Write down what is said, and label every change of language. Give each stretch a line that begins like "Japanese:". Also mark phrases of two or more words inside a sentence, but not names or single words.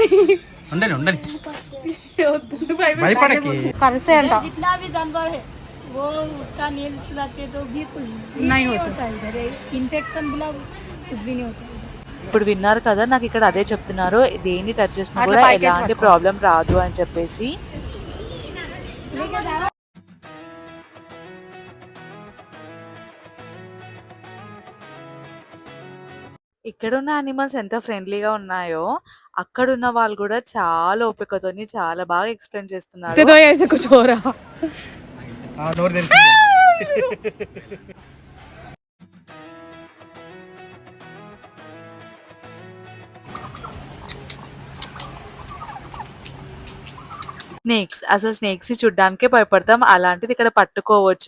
Telugu: ఉండని ఉండని భయపడకి. కరిసే అంట
Hindi: जितना भी जानवर है वो उसका नेल्स लगाते तो भी कुछ भी नहीं होता है इधर इन्फेक्शन बुला कुछ भी नहीं होता है।
Telugu: ఇప్పుడు విన్నారు కదా, నాకు ఇక్కడ అదే చెప్తున్నారు, దేన్ని టచ్ చేసినా అట్లా కూడా పైకి ఎలాంటి ప్రాబ్లం రాదు అని చెప్పేసి. ఇక్కడ ఉన్న యానిమల్స్ ఎంత ఫ్రెండ్లీగా ఉన్నాయో అక్కడ ఉన్న వాళ్ళు కూడా చాలా ఓపికతోని చాలా బాగా ఎక్స్ప్లెయిన్ చేస్తున్నారు.
Hindi: तो ऐसे कुछ हो रहा.
Telugu: నోరు తెరిచింది. స్నేక్స్, అసలు స్నేక్స్ చూడ్డానికే భయపడతాం, అలాంటిది ఇక్కడ పట్టుకోవచ్చు.